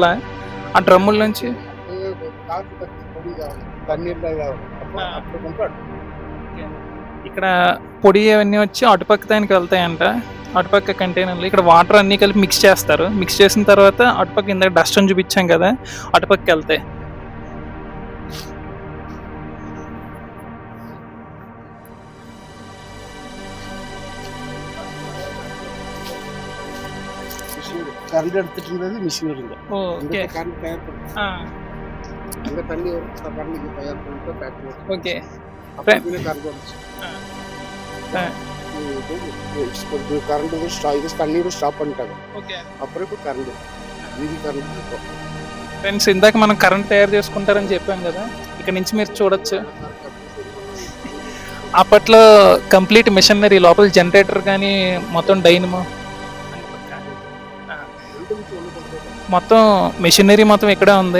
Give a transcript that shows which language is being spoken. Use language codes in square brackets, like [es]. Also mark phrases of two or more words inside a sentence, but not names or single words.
[te] ఆ డ్రమ్ముల నుంచి ఇక్కడ పొడి అవన్నీ వచ్చి అటుపక్క దానికి వెళ్తాయంట. అటుపక్క కంటైనర్లు ఇక్కడ వాటర్ అన్నీ కలిపి మిక్స్ చేస్తారు. మిక్స్ చేసిన తర్వాత అటుపక్క ఇందాక డస్ట్ అని చూపించాం కదా, అటుపక్కకి వెళ్తాయి. [ta] கரண்ட் எடுத்துட்டு இருந்தது மிஷின் இருந்தது. ஓகே. கரண்ட் தயார் பண்ணுது. அங்க தண்ணி கரண்ட் தயார் பண்ணிட்டு ஃபேக்டரி. ஓகே. அப்புறம் கரண்ட் வந்துச்சு. கரண்ட் இது தண்ணீர் ஸ்டாப் பண்ணிட்டாங்க. [te] ఓకే. అప్పుడు ఇప్పుడు కరెంట్ ఇది కరెంట్. ఫ్రెండ్స్, ఇందాక మనం కరెంట్ తయారు చేసుకుంటారని చెప్పాం కదా, ఇక్కడ నుంచి మీరు చూడొచ్చు. అప్పట్లో [en] complete machinery, [te] లోపల జనరేటర్ కానీ మొత్తం డైనమో మొత్తం మెషినరీ మొత్తం ఇక్కడే ఉంది.